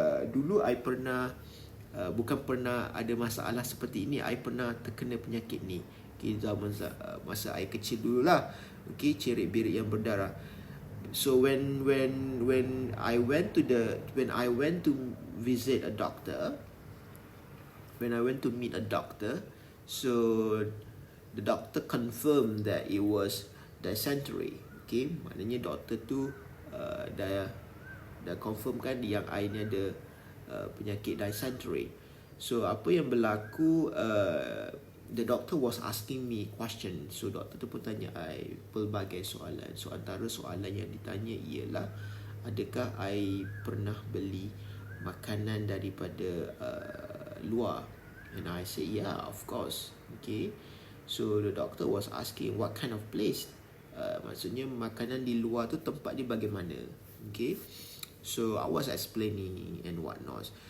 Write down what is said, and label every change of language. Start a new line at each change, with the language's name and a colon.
Malay: Dulu I pernah bukan pernah ada masalah seperti ini, I pernah terkena penyakit ni. Okay, masa I kecil dululah. Okay, cerit-berit yang berdarah.
English: So when I went to visit a doctor, when I went to meet a doctor, so the doctor confirmed that it was dysentery.
Malay: Okay, maknanya doktor tu dah confirm kan yang I ni ada penyakit dysentery. So apa yang berlaku,
English: the doctor was asking me question.
Malay: So doktor tu pun tanya I pelbagai soalan. So antara soalan yang ditanya ialah, adakah I pernah beli makanan daripada luar?
English: And I say yeah, of course. Okay, so the doctor was asking what kind of place.
Malay: Maksudnya makanan di luar tu tempat dia bagaimana. Okay,
English: so I was explaining and what not.